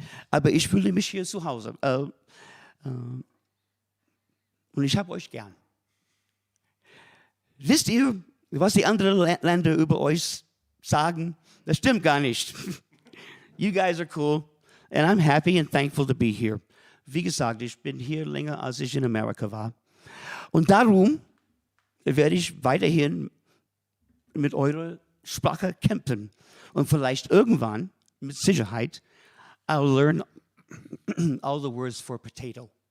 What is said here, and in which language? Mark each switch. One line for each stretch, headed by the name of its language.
German: Aber ich fühle mich hier zu Hause. Und ich habe euch gern. Wisst ihr, was die anderen Länder über euch sagen? Das stimmt gar nicht.
English: You guys are cool. And I'm happy and thankful to be here.
German: Wie gesagt, ich bin hier länger, als ich in Amerika war. Und darum werde ich weiterhin mit eurer Sprache kämpfen. Und vielleicht irgendwann, mit Sicherheit,
English: I'll learn all the words for potato.